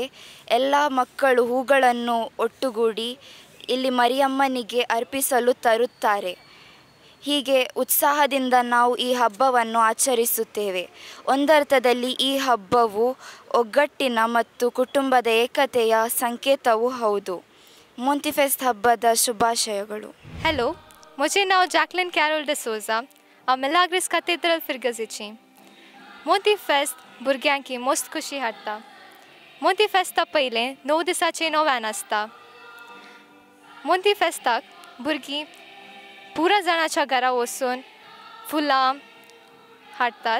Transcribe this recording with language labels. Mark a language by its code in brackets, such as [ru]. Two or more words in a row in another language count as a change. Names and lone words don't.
[kn] ಎಲ್ಲ ಮಕ್ಕಳು ಹೂಗಳನ್ನು ಒಟ್ಟುಗೂಡಿ ಇಲ್ಲಿ ಮರಿಯಮ್ಮನಿಗೆ ಅರ್ಪಿಸಲು ತರುತ್ತಾರೆ. ಹೀಗೆ ಉತ್ಸಾಹದಿಂದ ನಾವು ಈ ಹಬ್ಬವನ್ನು ಆಚರಿಸುತ್ತೇವೆ. ಒಂದರ್ಥದಲ್ಲಿ ಈ ಹಬ್ಬವು ಒಗ್ಗಟ್ಟಿನ ಮತ್ತು ಕುಟುಂಬದ ಏಕತೆಯ ಸಂಕೇತವೂ ಹೌದು. ಮೊಂತಿ ಫೆಸ್ಟ್ ಹಬ್ಬದ ಶುಭಾಶಯಗಳು. [kok] हॅलो, म्हजें नांव जॅकलिन कॅरोल डिसोजा. हांव मिलाग्रिस कॅथेड्रल फिरगजीची. मोंती फेस्त भुरग्यांक मस्त खुशी हाडटा. मोंती फेस्ता पयलें 9 दिसांचें नोव्यान आसता. मोंती फेस्ताक भुरगीं पुरा जाणांच्या घरा वचून फुलां हाडटात.